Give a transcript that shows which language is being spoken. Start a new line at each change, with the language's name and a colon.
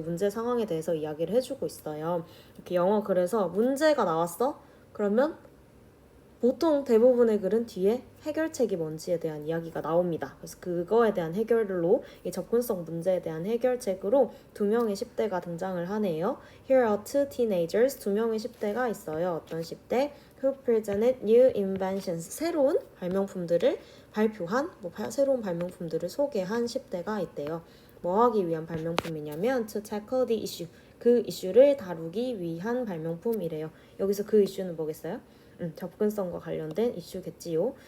Korean: 문제 상황에 대해서 이야기를 해주고 있어요. 이렇게 영어 글에서 문제가 나왔어? 그러면 보통 대부분의 글은 뒤에 해결책이 뭔지에 대한 이야기가 나옵니다. 그래서 그거에 대한 해결로, 이 접근성 문제에 대한 해결책으로 2명의 10대가 등장을 하네요.
English: Here are two teenagers,
Korean: 2명의 10대가 있어요. 어떤 10대?
English: Who presented new inventions,
Korean: 새로운 발명품들을 발표한, 새로운 발명품들을 소개한 10대가 있대요. 뭐 하기 위한 발명품이냐면
English: to tackle the issue,
Korean: 그 이슈를 다루기 위한 발명품이래요. 여기서 그 이슈는 뭐겠어요? 접근성과 관련된 이슈겠지요.